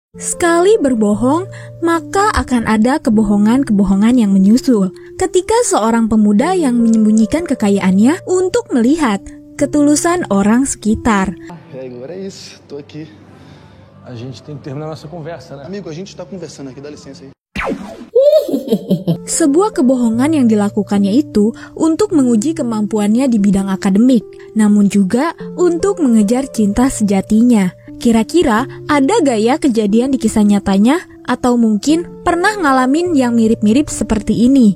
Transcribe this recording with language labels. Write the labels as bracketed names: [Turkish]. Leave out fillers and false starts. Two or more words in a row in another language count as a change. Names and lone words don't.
[Indonesian] Sekali berbohong, maka akan ada kebohongan-kebohongan yang menyusul. Ketika seorang pemuda yang menyembunyikan kekayaannya untuk melihat ketulusan orang sekitar. [Portuguese] Agora é isso, tô aqui. A gente tem que terminar nossa conversa, né? Amigo, a gente tá conversando aqui, dá licença aí. [Indonesian] Sebuah kebohongan yang dilakukannya itu untuk menguji kemampuannya di bidang akademik, namun juga untuk mengejar cinta sejatinya. Kira-kira ada gak ya kejadian di kisah nyatanya? Atau mungkin pernah ngalamin yang mirip-mirip seperti ini?